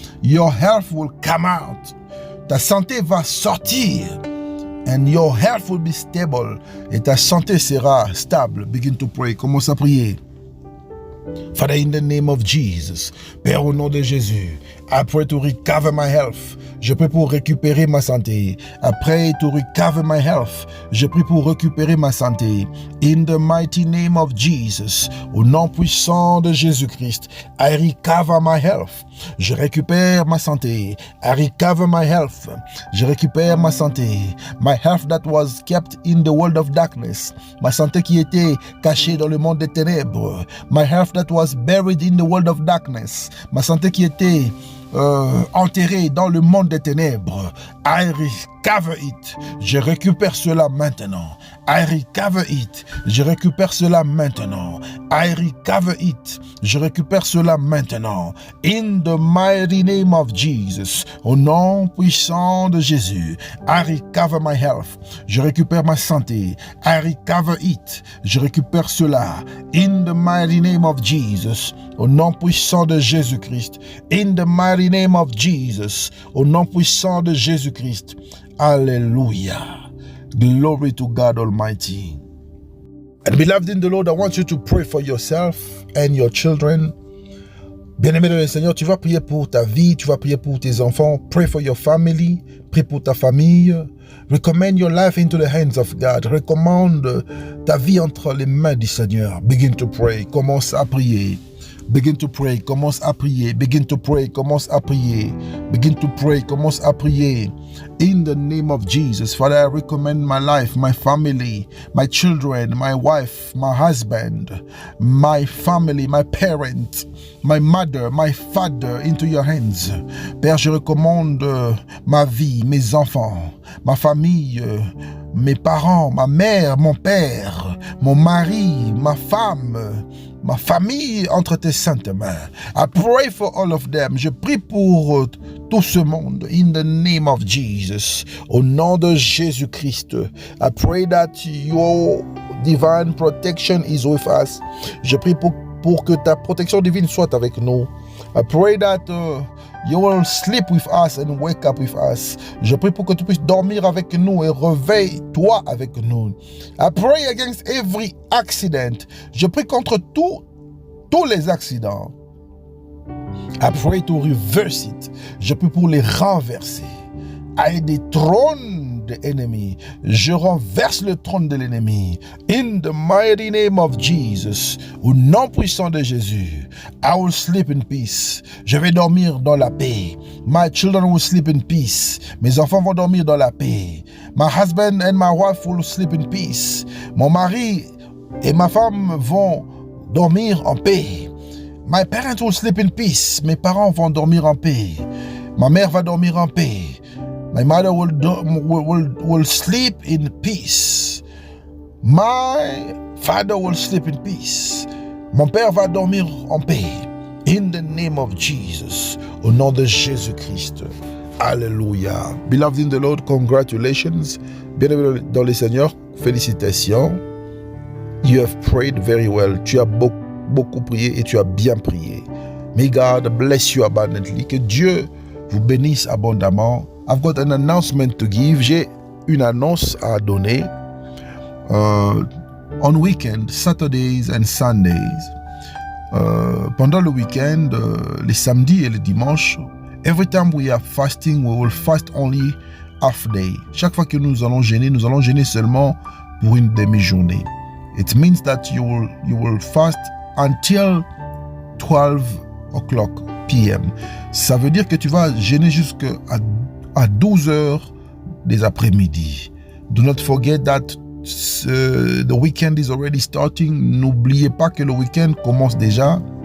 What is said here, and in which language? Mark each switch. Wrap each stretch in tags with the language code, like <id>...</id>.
<en>Your health will come out.</en> <fr>Ta santé va sortir.</fr> <en>And your health will be stable.</en> <fr>Et ta santé sera stable.</fr> <en>Begin to pray.</en> <fr>Commence à prier.</fr> <en>Father, in the name of Jesus,</en> <fr>Père, au nom de Jésus,</fr> <en>I pray to recover my health.</en> <fr>Je prie pour récupérer ma santé.</fr> <en>I pray to recover my health.</en> <fr>Je prie pour récupérer ma santé.</fr> <en>In the mighty name of Jesus.</en> <fr>Au nom puissant de Jésus-Christ.</fr> <en>I recover my health.</en> <fr>Je récupère ma santé.</fr> <en>I recover my health.</en> <fr>Je récupère ma santé.</fr> <en>My health that was kept in the world of darkness.</en> <fr>Ma santé qui était cachée dans le monde des ténèbres.</fr> <en>My health that was buried in the world of darkness.</en> <fr>Ma santé qui était enterré dans le monde des ténèbres.</fr> <en>I recover it.</en> <fr>Je récupère cela maintenant.</fr> <en>I recover it.</en> <fr>Je récupère cela maintenant.</fr> <en>I recover it.</en> <fr>Je récupère cela maintenant.</fr> <en>In the mighty name of Jesus.</en> <fr>Au nom puissant de Jésus.</fr> <en>I recover my health.</en> <fr>Je récupère ma santé.</fr> <en>I recover it.</en> <fr>Je récupère cela.</fr> <en>In the mighty name of Jesus.</en> <fr>Au nom puissant de Jésus-Christ.</fr> <en>In the mighty name of Jesus.</en> <fr>Au nom puissant de Jésus-Christ.</fr> <en>Hallelujah. Glory to God Almighty. And beloved in the Lord, I want you to pray for yourself and your children.</en> <fr>Bien-aimé dans le Seigneur, tu vas prier pour ta vie, tu vas prier pour tes enfants.</fr> <en>Pray for your family.</en> <fr>Prie pour ta famille.</fr> <en>Recommend your life into the hands of God.</en> <fr>Recommande ta vie entre les mains du Seigneur.</fr> <en>Begin to pray.</en> <fr>Commence à prier.</fr> <en>Begin to pray,</en> <fr>commence à prier.</fr> <en>Begin to pray,</en> <fr>commence à prier.</fr> <en>Begin to pray, commence à prier. In the name of Jesus, Father, I recommend my life, my family, my children, my wife, my husband, my family, my parents, my mother, my father into your hands.</en> <fr>Père, je recommande ma vie, mes enfants, ma famille, mes parents, ma mère, mon père, mon mari, ma femme, ma famille entre tes saintes mains.</fr> <en>I pray for all of them.</en> <fr>Je prie pour tout ce monde.</fr> <en>In the name of Jesus.</en> <fr>Au nom de Jésus-Christ.</fr> <en>I pray that your divine protection is with us.</en> <fr>Je prie pour que ta protection divine soit avec nous.</fr> <en>I pray that you will sleep with us and wake up with us.</en> <fr>Je prie pour que tu puisses dormir avec nous et réveille-toi avec nous.</fr> <en>I pray against every accident.</en> <fr>Je prie contre tous les accidents.</fr> <en>I pray to reverse it.</en> <fr>Je prie pour les renverser.</fr> <en>I dethrone the enemy.</en> <fr>Je renverse le trône de l'ennemi.</fr> <en>In the mighty name of Jesus.</en> <fr>Au nom puissant de Jésus.</fr> <en>I will sleep in peace.</en> <fr>Je vais dormir dans la paix.</fr> <en>My children will sleep in peace.</en> <fr>Mes enfants vont dormir dans la paix.</fr> <en>My husband and my wife will sleep in peace.</en> <fr>Mon mari et ma femme vont dormir en paix.</fr> <en>My parents will sleep in peace.</en> <fr>Mes parents vont dormir en paix. Ma mère va dormir en paix.</fr> <en>My mother will sleep in peace. My father will sleep in peace.</en> <fr>Mon père va dormir en paix.</fr> <en>In the name of Jesus.</en> <fr>Au nom de Jésus-Christ. Alléluia.</fr> <en>Beloved in the Lord, congratulations.</en> <fr>Bienvenue dans le Seigneur. Félicitations.</fr> <en>You have prayed very well.</en> <fr>Tu as beaucoup prié et tu as bien prié.</fr> <en>May God bless you abundantly.</en> <fr>Que Dieu vous bénisse abondamment.</fr> <en>I've got an announcement to give.</en> <fr>J'ai une annonce à donner.</fr> <en>On weekend, Saturdays and Sundays.</en> <fr>Pendant le week-end, les samedis et les dimanches,</fr> <en>every time we are fasting, we will fast only half day.</en> <fr>Chaque fois que nous allons jeûner seulement pour une demi-journée.</fr> <en>It means that you will fast until 12 o'clock p.m.</en> <fr>Ça veut dire que tu vas jeûner jusqu'à 12 heures des après-midi.</fr> <en>Do not forget that the weekend is already starting.</en> <fr>N'oubliez pas que le week-end commence déjà.</fr>